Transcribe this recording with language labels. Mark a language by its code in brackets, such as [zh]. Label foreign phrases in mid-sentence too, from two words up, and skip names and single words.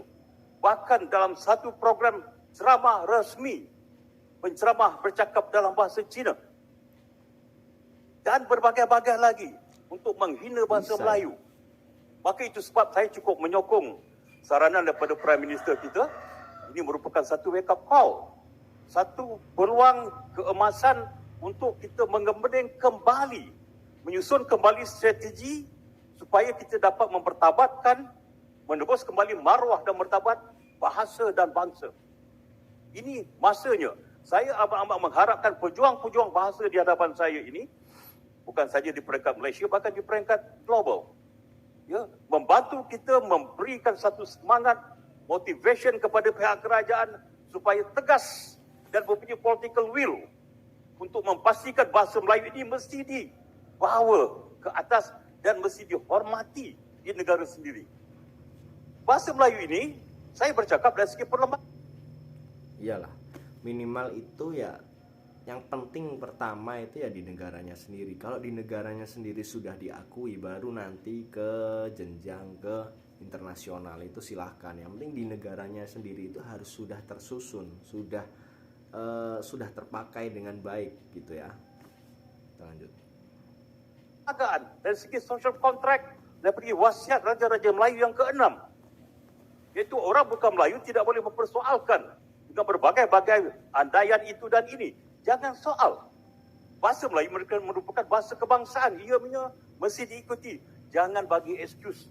[ms] Bahkan dalam satu program ceramah resmi, penceramah bercakap dalam bahasa Cina. Dan berbagai-bagai lagi untuk menghina bahasa Melayu. Maka itu sebab saya cukup menyokong saranan daripada [en] Prime Minister [ms] kita. Ini merupakan satu [en] wake up call, [ms] satu peluang keemasan untuk kita mengembang kembali, menyusun kembali strategi supaya kita dapat mempertabatkan, menebus kembali maruah dan martabat bahasa dan bangsa. Ini masanya. Saya amat-amat mengharapkan pejuang-pejuang bahasa di hadapan saya ini, bukan saja di peringkat Malaysia, bahkan di peringkat global, membantu kita memberikan satu semangat, motivation kepada pihak kerajaan supaya tegas dan mempunyai [en] political will [ms] untuk memastikan bahasa Melayu ini mesti dibawa ke atas dan mesti dihormati di negara sendiri. Bahasa Melayu ini, saya bercakap dari segi perlembagaan. [id] Iyalah, minimal itu ya, yang penting pertama itu ya di negaranya sendiri. Kalau di negaranya sendiri sudah diakui, baru nanti ke jenjang ke internasional itu silahkan. Yang penting di negaranya sendiri itu harus sudah tersusun, sudah terpakai dengan baik gitu ya. Kita lanjut. [ms] Dari segi [en] social contract, [ms] daripada wasiat Raja-Raja Melayu yang ke-6, iaitu orang bukan Melayu tidak boleh mempersoalkan dengan berbagai-bagai andaian itu dan ini. Jangan soal. Bahasa Melayu merupakan bahasa kebangsaan. Ianya mesti diikuti. Jangan bagi excuse.